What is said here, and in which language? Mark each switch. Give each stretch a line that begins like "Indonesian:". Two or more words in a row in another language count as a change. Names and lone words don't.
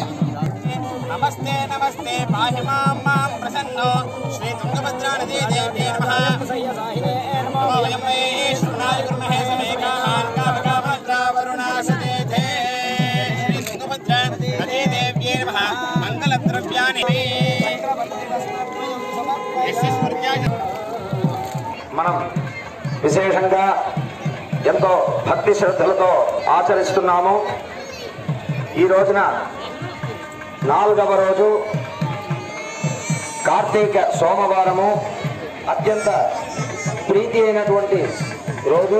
Sanskrit: नमस्ते नमस्ते पाहि मां प्रसन्नो श्री तुंगभद्रा नदी देव्यै नमः वयं वै श्रुणाय गुरुमहे समेकाभद्रा वरुणासदेथे श्री तुंगभद्रा नदी देव्यै नमः मंगलद्रव्याणि
Telugu: మనం విశేషంగా ఎంతో భక్తి శ్రద్ధలతో ఆచరిస్తున్నాము. ఈ రోజున 4వ రోజు కార్తీక సోమవారము, అత్యంత ప్రీతి అయినటువంటి రోజు.